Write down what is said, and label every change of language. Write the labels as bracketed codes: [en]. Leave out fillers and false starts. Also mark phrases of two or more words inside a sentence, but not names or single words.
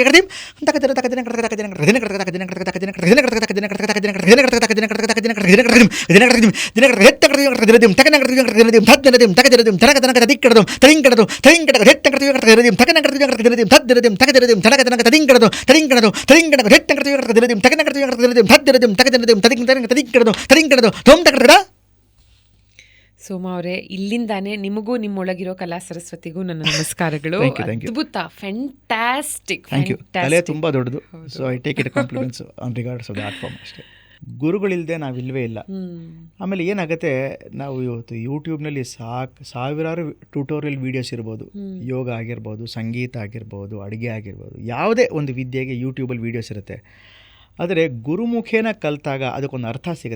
[kn] ದಿನ ತಕ ದರ ತಕ ದಿನ ಕಟ ತಕ ದಿನ ಕಟ ದಿನ ಕಟ ತಕ ದಿನ ಕಟ ತಕ ದಿನ ಕಟ ದಿನ ಕಟ ತಕ ದಿನ ಕಟ ತಕ ದಿನ ಕಟ ದಿನ ಕಟ ತಕ ದಿನ ಕಟ ತಕ ದಿನ ಕಟ ದಿನ ಕಟ ದಿನ ಕಟ ದಿನ ಕಟ ಹೆತ್ತ ಕಟ ದಿನ ದಿನ ತಕ ಕಟ ದಿನ ದಿನ ತದ ದಿನ ತಕ ದಿನ ದಿನ ತಕ ತಕ ದಿನ ಕಟ ತರಿಂಗ್ ಕಟ ತರಿಂಗ್ ಕಟ ಹೆತ್ತ ಕಟ ದಿನ ದಿನ ತಕ ಕಟ ದಿನ ದಿನ ತದ ದಿನ ದಿನ ತಕ ದಿನ ದಿನ ತಕ ದಿನ ತರಿಂಗ್ ಕಟ ತರಿಂಗ್ ಕಟ ತರಿಂಗ್ ಕಟ ಹೆತ್ತ ಕಟ ದಿನ ದಿನ ತಕ ಕಟ ದಿನ ದಿನ ತದ ದಿನ ದಿನ ತಕ ದಿನ ದಿನ ತರಿಂಗ್ ತರಿಂಗ್ ತರಿಂಗ್ ಕಟ ತರಿಂಗ್ ಕಟ ತೋಮ್ ತಕ ಕಟ. ಸೋಮಾ ಅವರೇ, ಇಲ್ಲಿಂದಾನೇ ನಿಮಗೂ ನಿಮ್ಮೊಳಗಿರೋ ಕಲಾ ಸರಸ್ವತಿಗೂ ನನ್ನ ನಮಸ್ಕಾರಗಳು. ಅದ್ಭುತ, ಫ್ಯಾಂಟಾಸ್ಟಿಕ್. [en] thank you. [kn] ಕಲೆ ತುಂಬ ದೊಡ್ಡದು. [en] so I take it compliments on regards of the art form ಅಷ್ಟೇ. [kn] ಗುರುಗಳಿಲ್ಲದೆ ನಾವಿಲ್ವೇ ಇಲ್ಲ. ಆಮೇಲೆ ಏನಾಗುತ್ತೆ, ನಾವು ಇವತ್ತು ಯೂಟ್ಯೂಬ್ನಲ್ಲಿ ಸಾವಿರಾರು [en] tutorial videos [kn] ಇರ್ಬೋದು, ಯೋಗ ಆಗಿರ್ಬೋದು, ಸಂಗೀತ ಆಗಿರ್ಬೋದು, ಅಡುಗೆ ಆಗಿರ್ಬೋದು, ಯಾವುದೇ ಒಂದು ವಿದ್ಯೆಗೆ ಯೂಟ್ಯೂಬಲ್ಲಿ ವೀಡಿಯೋಸ್ ಇರುತ್ತೆ. ಆದರೆ ಗುರುಮುಖೇನ ಕಲಿತಾಗ ಅದಕ್ಕೊಂದು ಅರ್ಥ ಸಿಗುತ್ತೆ.